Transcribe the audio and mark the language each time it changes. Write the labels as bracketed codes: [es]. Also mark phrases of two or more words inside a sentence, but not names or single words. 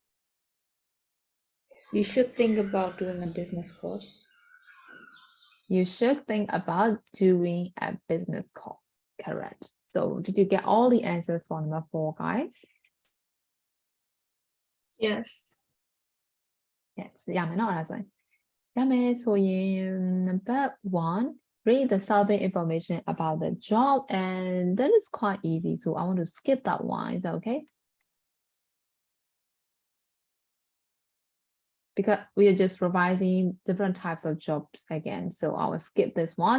[en] You should think about doing a business course. you should think about doing a business course. Correct. So did you get all the answers for number 4, guys? Yes. Yes. [my] ရမယ်နော်အဲ့ဒါဆိုရင်ရမယ်ဆိုရင် [en] number 1 read the survey information about the job, and that is quite easy, so I want to skip that one. Is that okay? Because we are just revising different types of jobs again, so I will skip this one.